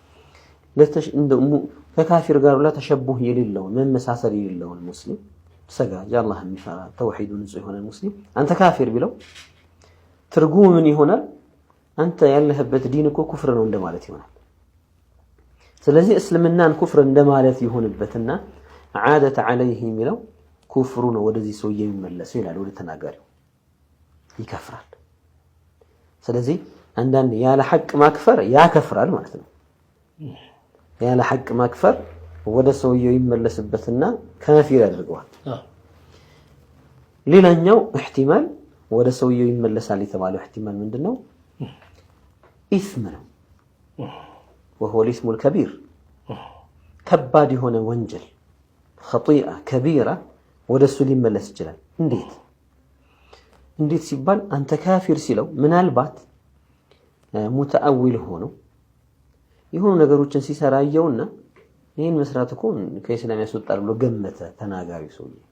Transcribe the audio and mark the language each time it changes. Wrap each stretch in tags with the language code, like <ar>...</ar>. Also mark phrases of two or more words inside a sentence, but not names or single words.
<am>ከካፊር ጋር</am> <ar>لا تشبه</ar> <am>የሌለው መመሳሰል የሌለው ሙስሊም ሰጋጅ አላህ የሚፈራ ተውሂዱን ንጹህ የሆነ ሙስሊም አንተ ካፊር ቢለው ትርጉሙ ምን ይሆናል አንተ ያለህበት ዲን እኮ ኩፍር ነው እንደማለት ይሆናል ስለዚህ እስልምናን ኩፍር እንደማለት ይሆንበትና</am> <ar>عادت عليه</ar> <am>የሚለው ኩፍሩ ነው ወደዚህ ሰው የሚመለሰው ይላል ወደ ተናጋሪው ይከፍራል ስለዚህ አንዳንድ ያለ ሐቅ ማክፈር ያከፍራል ማለት ነው ያለ ሐቅ ማክፈር ወደ ሰውየው ይመለስበትና ካፊር ያደርገዋል ሌላኛው احتمال ወደ ሰውየው ይመለሳል የተባለው احتمال ምንድነው ኢስም ነው</am> <ar>وهو الاسم الكبير</ar> <am>ከባድ የሆነ ወንጀል</am> <ar>خطيئة كبيرة</ar> <am>ወደ እሱ ሊመለስ ይችላል እንዴት ሲባል አንተ ካፊር ሲለው ምናልባት ሙተአዊል ሆኖ ይሁን ነገሮችን ሲሰራየውና ይሄን መስራት እኮ ከእስላም ያስወጣል ብሎ ገመተ ተናጋሪ ሰው</am>